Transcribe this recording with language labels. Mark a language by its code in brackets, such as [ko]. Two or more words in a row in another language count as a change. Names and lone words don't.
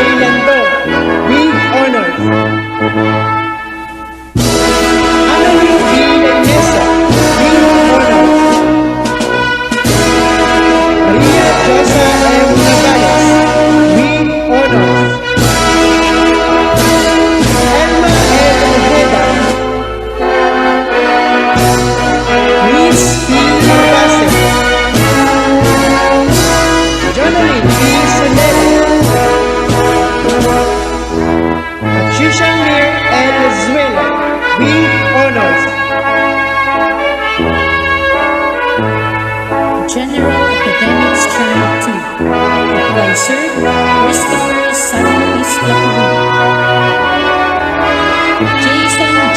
[en] Lando with honors. Annalyn B. Lenesa with honors. Maria Josa M. Navales with honors. Emma L. Ojeda, Luis P. Bassett, Jonalyn P. Sonel, Patricia Mir L. Zuela with honors. General Academic Strand 2, Advisor Christopher Santos Lacuna, Jason J.